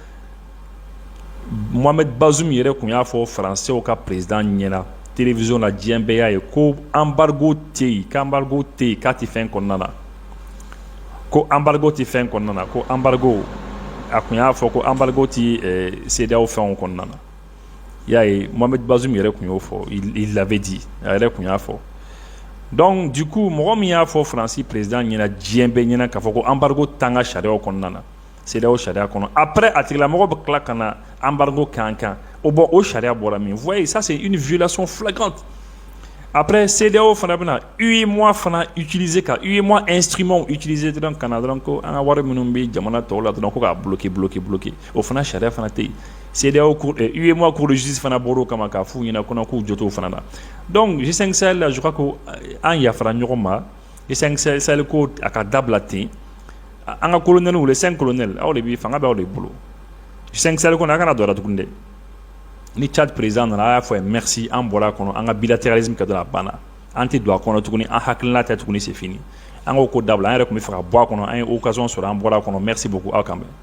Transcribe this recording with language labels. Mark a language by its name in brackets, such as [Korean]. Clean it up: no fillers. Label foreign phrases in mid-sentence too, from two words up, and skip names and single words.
[Bambara] Mohamed Bazoum yɛrɛ kun y'a fɔ français ka président ɲɛna télévision la diɲɛ bɛɛ y'a ye ko embargo tɛ yen, k'embargo tɛ yen, k'a tɛ fɛn kɔnɔna na, ko embargo tɛ fɛn kɔnɔna na, ko embargo a kun y'a fɔ ko embargo tɛ CEDEAO fɛnw kɔnɔna na. I y'a ye Mohamed Bazoum yɛrɛ kun y'o fɔ, [French] il l'avait dit, [Bambara] a yɛrɛ kun y'a fɔ. [French] Donc du coup [Bambara] mɔgɔ min y'a fɔ Faransi président ɲɛna diɲɛ bɛɛ ɲɛna k'a fɔ ko embargo t'an ka sariyaw kɔnɔna na, CEDEAO sariya kɔnɔ, après a tigilamɔgɔ bɛ tila ka na embargo k'an kan, o sariya bɔra min? [French] Vous voyez, ça c'est une violation flagrante. [Bambara] Après CEDEAO fana bɛna UEMOA fana utiliser ka UEMOA [French] instrument utiliser [Bambara] dɔrɔn ka na dɔrɔn ko an ka wari minnu bɛ jamana tɔw la dɔrɔn ko k'a bloquer. O fana sariya fana tɛ yen. CEDEAO UEMOA [French] cour de justice [Bambara] fana bɔr'o kama k'a f'u ɲɛna ko k'u jɔ t'o fana na. Donc G5 Sahel la [French] je crois [Bambara] ko an yafara ɲɔgɔn ma. G5 Sahel ko a ka dabila ten. An ka [French] colonels les 5 colonels [Bambara] aw de bi fanga bɛ aw de bolo. G5 Sahel ko a kana dɔ la tuguni dɛ. Ni Tchad président nana a y'a fɔ merci an bɔra a kɔnɔ, an ka bilatéralisme kɛ dɔrɔn a banna, an tɛ don a kɔnɔ tuguni, an hakilina tɛ tuguni, [French] c'est fini. [Bambara] An k'o ko dabila, an yɛrɛ tun bɛ fɛ ka bɔ a kɔnɔ, an ye occasion sɔrɔ an bɔra a kɔnɔ, [French] merci beaucoup [Bambara] aw kan bɛn.